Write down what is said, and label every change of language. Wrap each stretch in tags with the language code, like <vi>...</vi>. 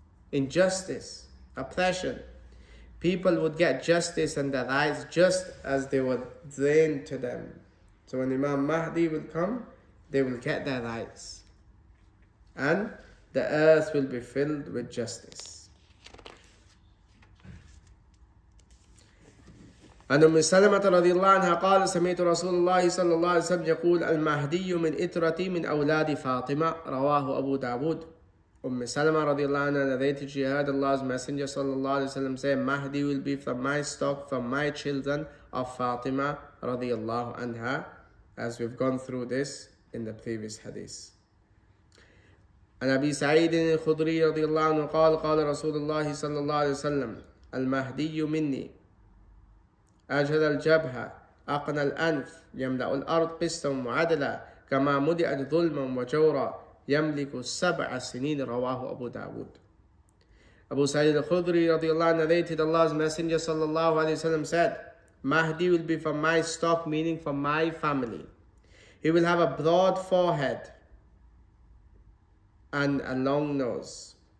<en>Injustice, oppression. People would get justice and the rights just as they were drained to them. So when Imam Mahdi will come, they will get their rights. And the earth will be filled with justice.</en> <ar>عن أم سلمة رضي الله عنها قال سمعت رسول الله صلى الله عليه وسلم يقول المهدي من إترتي من أولاد فاطمة رواه أبو داود.</ar> <en>Salama radiallahu anha narrated she heard Allah's Messenger sallallahu alayhi wa sallam say, Mahdi will be from my stock, from my children of Fatima radiallahu anha, as we've gone through this in the previous hadith.</en> <ar>عن أبي سعيد الخدري رضي الله عنه قال قال رسول الله صلى الله عليه وسلم المهدي مني أجهل الجبهة أقنى الأنف يملأ الأرض قسطا وعدلا كما مدئت ظلما وجورا يملك 7 سنين رواه أبو داود.</ar> <en>Abu Sa'id al-Khudri radiallahu anhu narrated Allah's Messenger sallallahu alayhi wa sallam said, Mahdi will be from my stock, meaning from my family. He will have a broad forehead and a long nose.</en>